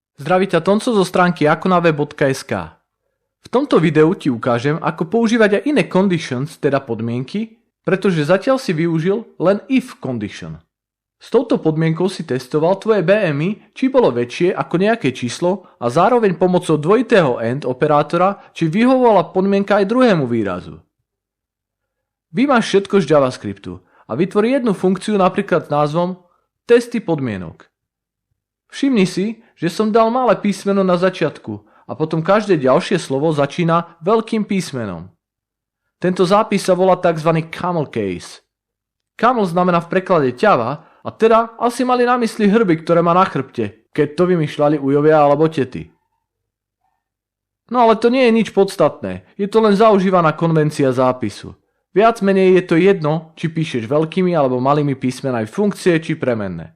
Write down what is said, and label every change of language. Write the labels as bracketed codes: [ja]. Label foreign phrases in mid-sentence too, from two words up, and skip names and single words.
[sk] Zdraví ťa Tonco zo stránky akonave.sk. V tomto videu ti ukážem, ako používať aj iné conditions, teda podmienky, pretože zatiaľ si využil len [en] if condition. [sk] S touto podmienkou si testoval tvoje BMI, či bolo väčšie ako nejaké číslo a zároveň pomocou dvojitého AND operátora, či vyhovovala podmienka aj druhému výrazu. Vymaž všetko z JavaScriptu a vytvor jednu funkciu napríklad s názvom testy podmienok. Všimni si, že som dal malé písmeno na začiatku a potom každé ďalšie slovo začína veľkým písmenom. Tento zápis sa volá tzv. [en] Camel case. [sk] Camel znamená v preklade ťava a teda asi mali na mysli hrby, ktoré má na chrbte, keď to vymýšľali ujovia alebo tety. No ale to nie je nič podstatné, je to len zaužívaná konvencia zápisu. Viac menej je to jedno, či píšeš veľkými alebo malými písmenami funkcie či premenné.